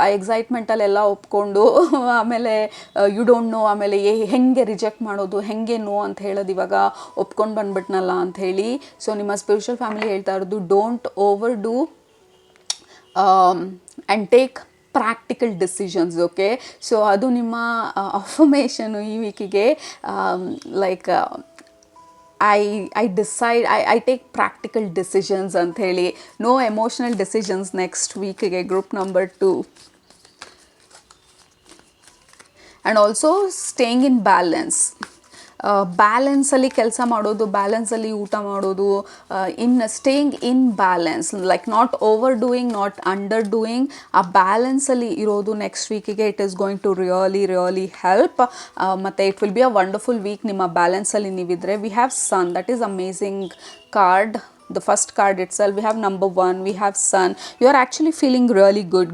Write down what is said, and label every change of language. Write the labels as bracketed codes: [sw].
[kn] ಆ ಎಕ್ಸೈಟ್ಮೆಂಟಲ್ಲೆಲ್ಲ ಒಪ್ಕೊಂಡು ಆಮೇಲೆ [en] you don't know [kn] ಆಮೇಲೆ ಹೆಂಗೆ ರಿಜೆಕ್ಟ್ ಮಾಡೋದು, ಹೆಂಗೆ ನೋ ಅಂತ ಹೇಳೋದು, ಇವಾಗ ಒಪ್ಕೊಂಡು ಬಂದ್ಬಿಟ್ನಲ್ಲ ಅಂಥೇಳಿ. [en] so ನಿಮ್ಮ spiritual family [kn] ಹೇಳ್ತಾ ಇರೋದು [en] Don't overdo and take practical decisions. [kn] Okay, so ಅದು ನಿಮ್ಮ ಅಫರ್ಮೇಷನು ಈ ವೀಕಿಗೆ. [en] Like I decide, I take practical decisions ಅಂಥೇಳಿ. No emotional decisions next ವೀಕ್ಗೆ group number 2. And also staying in balance. [kn] ಬ್ಯಾಲೆನ್ಸಲ್ಲಿ ಕೆಲಸ ಮಾಡೋದು, ಬ್ಯಾಲೆನ್ಸಲ್ಲಿ ಊಟ ಮಾಡೋದು, [en] Staying in balance, like not overdoing, not underdoing. [kn] ಆ ಬ್ಯಾಲೆನ್ಸಲ್ಲಿ ಇರೋದು [en] Next ವೀಕಿಗೆ it is going to really help. ಮತ್ತು it will be a wonderful week [kn] ನಿಮ್ಮ ಬ್ಯಾಲೆನ್ಸಲ್ಲಿ ನೀವಿದ್ರೆ. [en] We have sun, that is amazing card. The first card itself, we have number 1, we have sun. You are actually feeling really good.